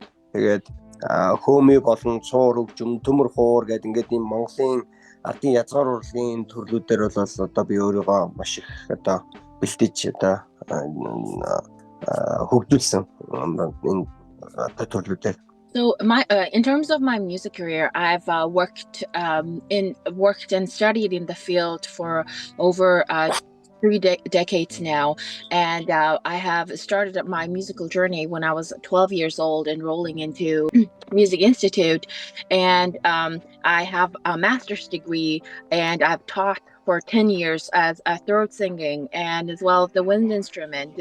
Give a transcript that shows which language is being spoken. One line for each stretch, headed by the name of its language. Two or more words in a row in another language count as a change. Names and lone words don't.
Mongolian: Тэгээд хөөми болон цуур хөгжим, төмөр хуур гэдэг ингээд ийм Монголын ардын язгаар урлагийн төрлүүдээр бол одоо би өөрийгөө маш их одоо бэлтэж одоо хөгжүүлсэн энэ төрлүүдээр.
English: So in terms of my music career, I've worked and studied in the field for over 3 decades now, and I have started my musical journey when I was 12 years old, enrolling into Music Institute, and I have a master's degree, and I've taught for 10 years as a throat singing and as well as the wind instrument.